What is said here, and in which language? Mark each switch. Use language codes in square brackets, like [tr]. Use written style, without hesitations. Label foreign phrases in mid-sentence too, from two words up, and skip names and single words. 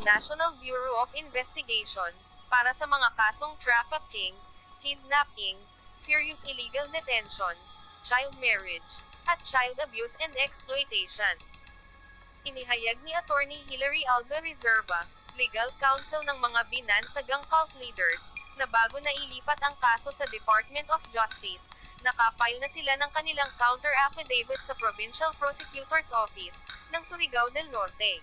[tl] National Bureau of Investigation, para sa mga kasong trafficking, [en] kidnapping, serious illegal detention, child marriage, at child abuse and exploitation. [tl] Inihayag ni Attorney Hilary Alda Reserva, [en] legal counsel [tl] ng mga binansagang [en] cult leaders, [tl] na bago na ilipat ang kaso sa Department of Justice, nakafile na sila ng kanilang counter-affidavit sa Provincial Prosecutor's Office ng Surigao del Norte.